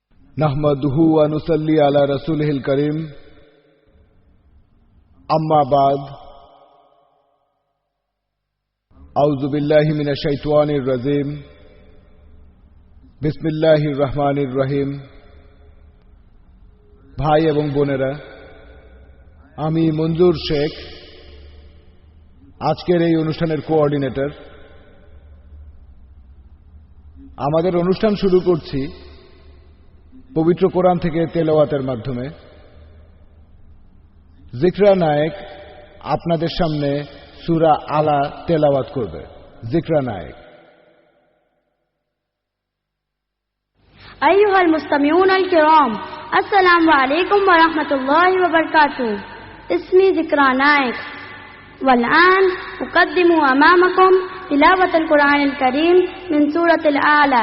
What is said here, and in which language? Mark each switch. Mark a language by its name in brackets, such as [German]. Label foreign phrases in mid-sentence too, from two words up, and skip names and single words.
[Arabic] نحمده ونصلي على رسوله الكريم أما بعد أعوذ بالله من الشيطان الرجيم بسم الله الرحمن الرحيم. [Bangla] ভাই এবং বোনেরা, আমি মঞ্জুর শেখ আজকের এই অনুষ্ঠানের কোঅর্ডিনেটর। আমাদের অনুষ্ঠান শুরু করছি পবিত্র কোরআন থেকে তেলাওয়াতের মাধ্যমে। জিকরা নায়েক আপনাদের সামনে সূরা আলা তেলাওয়াত করবে। জিকরা নায়েক। [Arabic] أيها المستمعون الكرام، السلام عليكم ورحمة الله وبركاته. اسمي ذكرى نائك، والآن أقدم أمامكم تلاوة القرآن الكريم من سورة الأعلى.